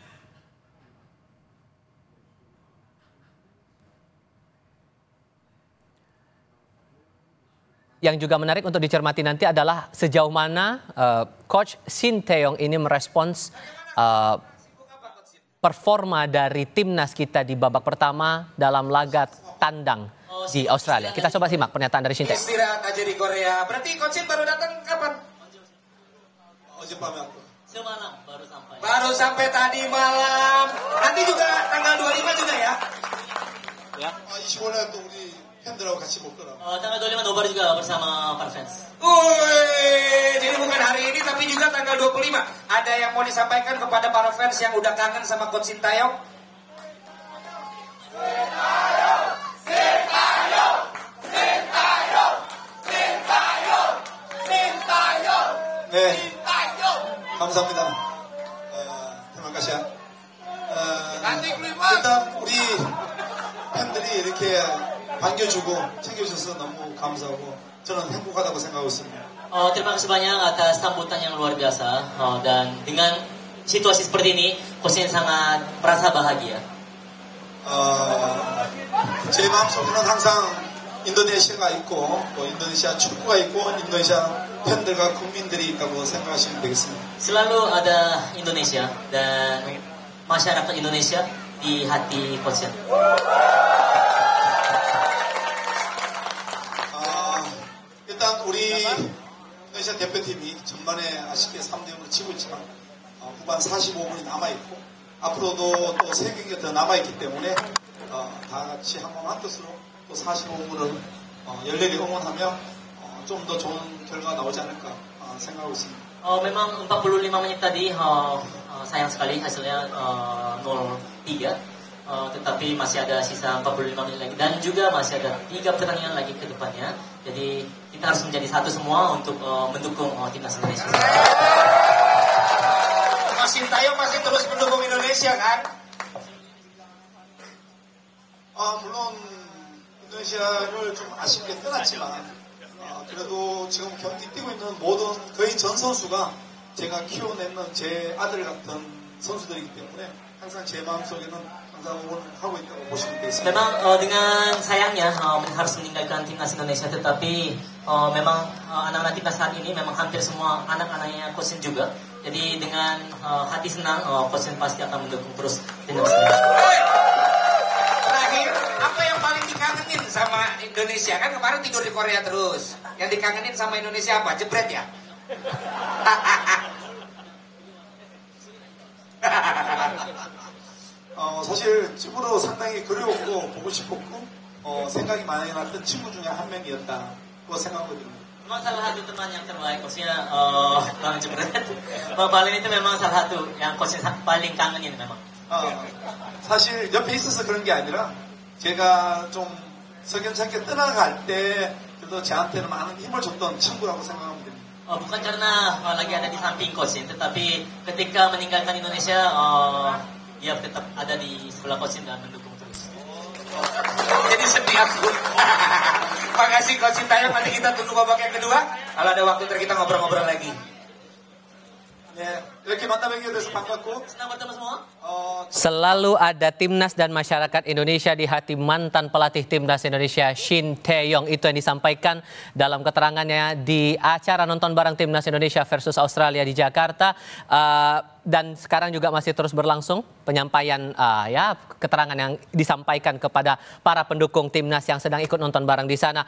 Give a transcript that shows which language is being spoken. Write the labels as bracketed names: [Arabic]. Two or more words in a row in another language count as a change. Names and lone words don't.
[Indonesian] Yang juga menarik untuk dicermati nanti adalah sejauh mana Coach Shin Tae-yong ini merespons performa dari timnas kita di babak pertama dalam laga tandang di Australia. Kita coba simak pernyataan dari Shin Tae-yong. Istirahat aja di Korea. Berarti Coach Shin baru datang kapan? Semalam baru sampai. Baru sampai tadi malam. Nanti juga tanggal 25 juga ya? Ya. [Korean] 25날 또 우리 팬들하고 같이 먹더라고. [Indonesian] tanggal 25 nobar juga bersama para fans. Jadi bukan hari ini tapi juga tanggal 25. Ada yang mau disampaikan kepada para fans yang udah kangen sama Coach Shin Tae-yong? [Korean] 네, 감사합니다. 대만가시아. 일단 우리 팬들이 이렇게 반겨주고 챙겨주셔서 너무 감사하고 저는 행복하다고 생각하고 있습니다. [Indonesian] Terima kasih banyak atas sambutan yang luar biasa dan dengan situasi seperti ini, Coach Shin sangat merasa bahagia. [Korean] 제 마음속에는 항상 인도네시아가 있고 또 인도네시아 축구가 있고 인도네시아 팬들과 국민들이 있다고 생각하시면 되겠습니다. [Indonesian] Selalu ada Indonesia dan masyarakat Indonesia di hati Coach Shin. [Korean] 일단 우리 인도네시아 대표팀이 전반에 아쉽게 3대0으로 치고 있지만 후반 45분이 남아있고 앞으로도 또 3경기가 더 남아있기 때문에 다 같이 한번 한 뜻으로 또 45분을 열렬히 응원하며 좀 더 좋은 결과가 나오지 않을까 생각하고 있습니다. [Indonesian] Memang 45 menit tadi sayang sekali hasilnya 0-3, tetapi masih ada sisa 45 menit lagi dan juga masih ada 3 pertandingan lagi ke depannya. Jadi kita harus menjadi satu semua untuk mendukung timnas Indonesia. Coach Shin Tae-yong masih terus mendukung Indonesia kan? [Korean] 물론 인도네시아를 좀 아쉽게 떠났지만 그래도 지금 경기 뛰고 있는 모든 거의 전 선수가 제가 키워내는 제 아들 같은 선수들이기 때문에 항상 제 마음속에는 항상 응원하고 있다고 보시면 되겠습니다. [Indonesian] Memang dengan sayangnya harus meninggalkan timnas Indonesia, tetapi memang anak-anak timnas saat ini memang hampir semua anak-anaknya Coach Shin juga. Jadi dengan hati senang Coach Shin pasti akan mendukung terus timnas Indonesia. Terakhir, apa yang paling dikangenin sama Indonesia? Kan kemarin tidur di Korea terus. Yang dikangenin sama Indonesia apa? Jebret ya? [Korean] 사실 친구도 상당히 그리웠고 보고 싶었고 생각이 많이 났던 친구 중에 한 명이었다고 생각하거든요. [Indonesian] Memang salah satu teman yang terbaik, maksudnya Bang Jebret. Bang Balin itu memang salah satu yang Coach Shin paling kangenin memang. [Korean] 사실 옆에 있어서 그런 게 아니라 제가 좀 석연찮게 떠나갈 때 그래도 저한테는 많은 힘을 줬던 친구라고 생각하면 됩니다. [Indonesian] Bukan karena lagi ada di samping Coach Shin, tetapi ketika meninggalkan Indonesia, dia tetap ada di sebelah Coach Shin dan mendukung terus. Jadi sedih aku. Makasih Coach Shin Taeyong, nanti kita tunggu babak yang kedua. Kalau ada waktu ntar kita ngobrol-ngobrol lagi. [Korean] 네, 이렇게 만나뵙게 돼서 반갑고 [Indonesian] Senang bertemu semua. Selalu ada timnas dan masyarakat Indonesia di hati mantan pelatih timnas Indonesia Shin Taeyong. Itu yang disampaikan dalam keterangannya di acara nonton bareng timnas Indonesia versus Australia di Jakarta. Dan sekarang juga masih terus berlangsung penyampaian keterangan yang disampaikan kepada para pendukung timnas yang sedang ikut nonton bareng di sana.